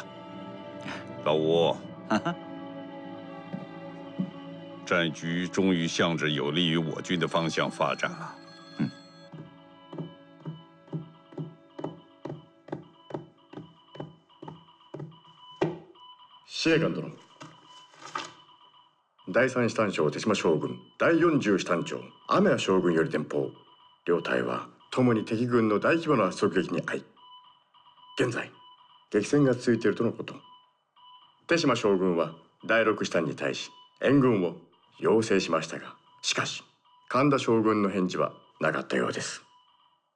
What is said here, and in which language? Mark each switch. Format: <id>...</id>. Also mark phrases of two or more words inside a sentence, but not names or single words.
<zh>老吴，战局终于向着有利于我军的方向发展了。</zh> <ja>司令官殿、第 3師団長手島将軍、第40師団長雨谷将軍より電報。両隊は共に敵軍の大規模な側撃に遭い、現在激戦が続いているとのこと。手島将軍は第6師団に対し援軍を要請しましたが、しかし神田将軍の返事はなかったようです。</ja>